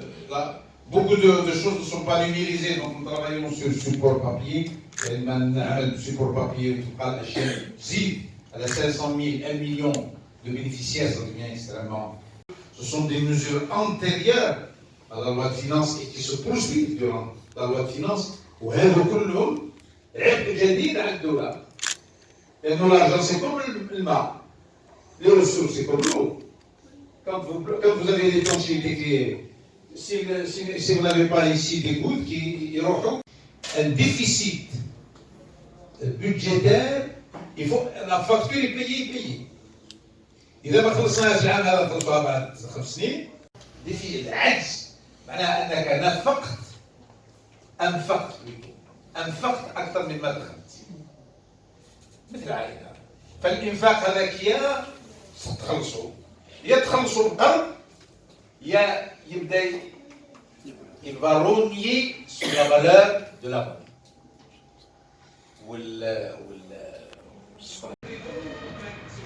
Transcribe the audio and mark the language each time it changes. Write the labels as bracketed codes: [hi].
[fr] là, beaucoup de choses ne sont pas numérisées, donc nous travaillons sur le support papier, le support papier, à la 500 000, 1 million de bénéficiaires, ça devient extrêmement. Ce sont des mesures antérieures à la loi de finances et qui se poursuivent durant la loi de finances. [ar] وهذا كلهم عبء جديد على الدولة. [fr] لأنه l'argent c'est comme le الماء. Les ressources c'est comme l'eau. Quand vous avez des étanchéités si vous n'avez pas ici des gouttes qui يروحوا, un déficit budgétaire, il faut la facture est payée. [ar] إذا ما خلصناش العام هذا نخلصوها بعد 5 سنين. في العجز معناها أنك أنفقت أكثر مما دخلت. مثل عائلة. فالإنفاق هذاك يا تخلصوا القرض يا يبدأ [fr] il va rogner sur la valeur de la monnaie.